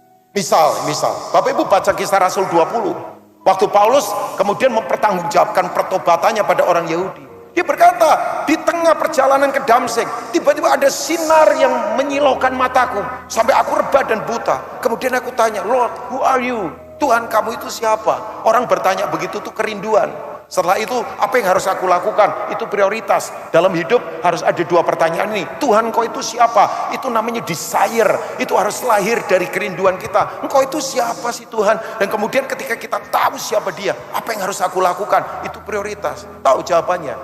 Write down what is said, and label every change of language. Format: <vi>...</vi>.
<id>Misal, Bapak Ibu baca Kisah Rasul 20. Waktu Paulus kemudian mempertanggungjawabkan pertobatannya pada orang Yahudi. Dia berkata, di tengah perjalanan ke Damsyik, tiba-tiba ada sinar yang menyilaukan mataku. Sampai aku rebah dan buta. Kemudian aku tanya,</id> <en>Lord, who are you?</en> <id>Tuhan, kamu itu siapa? Orang bertanya begitu tuh kerinduan. Setelah itu, apa yang harus aku lakukan? Itu prioritas. Dalam hidup harus ada 2 pertanyaan ini. Tuhan, Engkau itu siapa? Itu namanya desire. Itu harus lahir dari kerinduan kita. Engkau itu siapa sih Tuhan? Dan kemudian ketika kita tahu siapa dia, apa yang harus aku lakukan? Itu prioritas. Tahu jawabannya.</id>